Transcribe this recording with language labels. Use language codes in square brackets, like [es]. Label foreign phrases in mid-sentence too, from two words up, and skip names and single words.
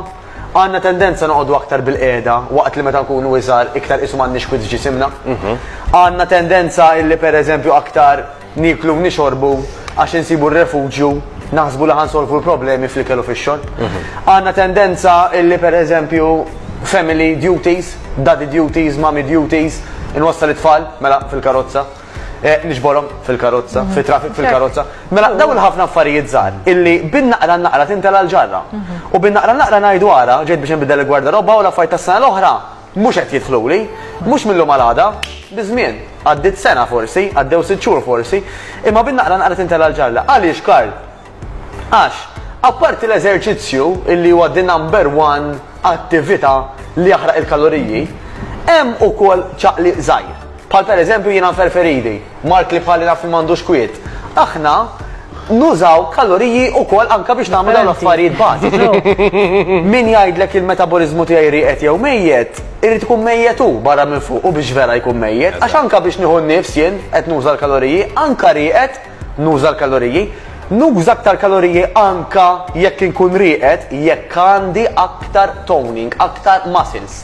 [mt] Għandna tendenza noqogħdu aktar bil-qiegħda waqt li meta nkunu iżgħar iktar isu m'għandniex kwiet ġisimna. Għandna tendenza illi pereżempju aktar niklu nixorbu għax insibu r-refuġju, naħsbu li ħansolvu l-problemi fl-ikel u fix-xogħol. Għandna tendenza illi pereżempju [en] family duties, daddy duties, mommy duties, [mt] inwassal it-tfal mela fil-karozza, nixborhom fil-karozza, fit-traffic fil-karozza. Mela dawn ħafna affarijiet żgħar illi bin-naqra tintela l-ġarra. U bin-naqra ngħidu ara, ġejt biex inbidel il-gwardaroba u l-affarijiet tas-sena l-oħra mhux qed jidħluli, mhux minnhom għal-għada, biżmien. Għaddit sena forsi, għaddew 6 xhur forsi, imma bin-naqra tintela l-ġarra. Għaliex Karl? Għax, apparti l-eżerċizzju illi huwa [en] the number 1 [mt] attività li jaħraq il-kaloriji, hemm ukoll ċaqli żgħir. Bħal pereżempju jiena nferferidi, Mark li bħalli naf m'għandux kwiet. Aħna nużaw kaloriji ukoll anke biex nagħmlu dawn l-affarijiet bażiċi. Min jgħidlek il-metabolizmu tiegħi rieqed jew mejjed, irid ikun mejjed hu barra minn fuq u biex vera jkun mejjed, għax anke biex nieħu nnifs jien qed nuża l-kaloriji, anke rieqed nuża l-kaloriji, nuża aktar kaloriji anke jekk inkun rieqed jekk għandi aktar toning, aktar muscles.